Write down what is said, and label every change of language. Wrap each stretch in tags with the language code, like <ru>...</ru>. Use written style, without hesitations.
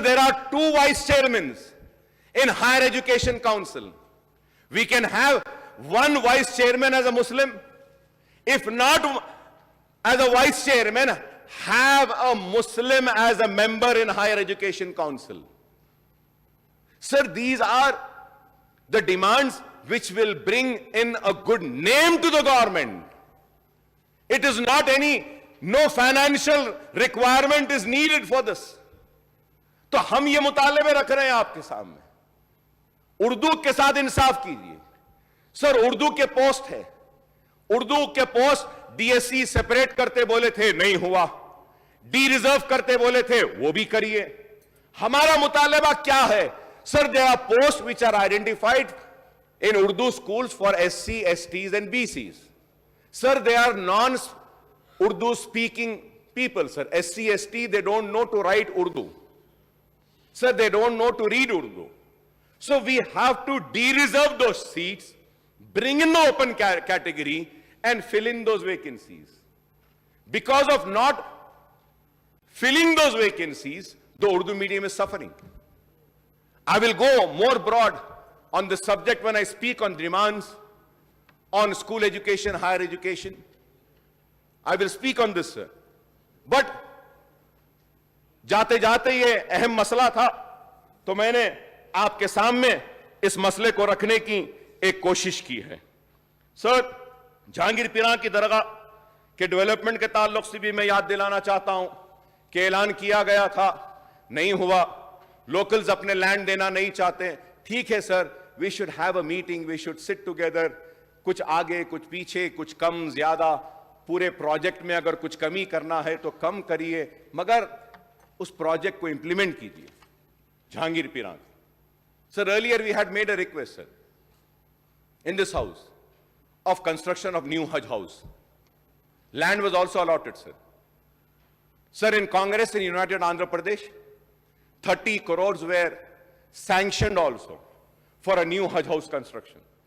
<en>There are 2 vice chairman in higher education council. We can have 1 vice chairman as a Muslim, if not as a vice chairman, have a Muslim as a member in higher education council sir. These are the demands which will bring in a good name to the government. It is not no financial requirement is needed for this.</en> <hi>तो हम ये मुतालबे रख रहे हैं आपके सामने। उर्दू के साथ इंसाफ कीजिए सर। उर्दू के पोस्ट है, उर्दू के पोस्ट डीएससी सेपरेट करते बोले थे, नहीं हुआ। डी रिजर्व करते बोले थे, वो भी करिए। हमारा मुतालबा क्या है Sir?</hi> <en>There are posts which are identified in Urdu schools for SC, STs and BCs. Sir, they are non-Urdu speaking people, sir. SC, ST, they don't know to write Urdu. Sir, they don't know to read Urdu. So we have to de-reserve those seats, bring in the open category and fill in those vacancies. Because of not filling those vacancies, the Urdu medium is suffering. I will go more broad on the subject when I speak on demands on school education, higher education. I will speak on this, sir.</en> <hi>But जाते जाते ये अहम मसला था तो मैंने आपके सामने इस मसले को रखने की एक कोशिश की है। सर, जहांगीर पीरा की दरगाह के डेवलपमेंट के ताल्लुक से भी मैं याद दिलाना चाहता हूं कि ऐलान किया गया था, नहीं हुआ। लोकल्स अपने लैंड देना नहीं चाहते। ठीक है sir,</hi> <en>we should have a meeting, we should sit together,</en> <hi>कुछ आगे कुछ पीछे कुछ कम ज्यादा, पूरे प्रोजेक्ट में अगर कुछ कमी करना है तो कम करिए, मगर उस प्रोजेक्ट को इंप्लीमेंट कीजिए. Jahangir पीरान.</hi> <en>Sir, earlier we had made a request, sir, in this house of construction of new Hajj house. Land was also allotted, sir. Sir, in Congress in United Andhra Pradesh, 30 crores were sanctioned also for a new Hajj house construction.</en>